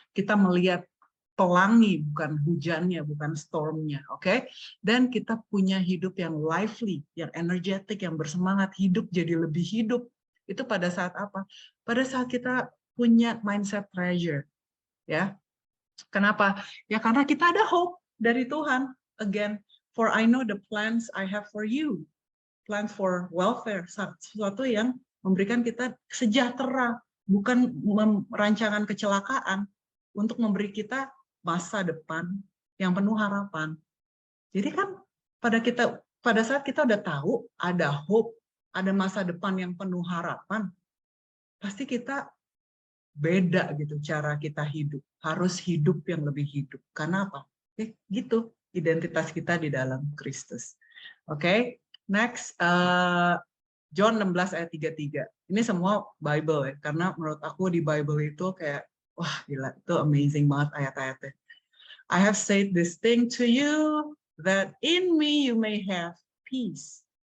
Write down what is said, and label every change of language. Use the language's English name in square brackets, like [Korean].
[Indonesian] Kita melihat pelangi bukan hujannya, bukan stormnya, oke? Dan kita punya hidup yang lively, yang energetic, yang bersemangat, hidup jadi lebih hidup. Itu pada saat apa? Pada saat kita punya mindset treasure, ya. Kenapa? Ya karena kita ada hope dari Tuhan. [English] Again, for I know the plans I have for you. [Indonesian] Plans for welfare. Sesuatu yang memberikan kita sejahtera. Bukan rancangan kecelakaan. Untuk memberi kita masa depan yang penuh harapan. Jadi kan pada saat kita udah tahu ada hope, ada masa depan yang penuh harapan, pasti kita beda gitu cara kita hidup. Harus hidup yang lebih hidup. Karena apa? Gitu identitas kita di dalam Kristus. Oke, next John 16 ayat 33. Ini semua Bible ya, karena menurut aku di Bible itu kayak wah gila, itu amazing banget ayat-ayatnya. [English] I have said this thing to you that in me you may have peace.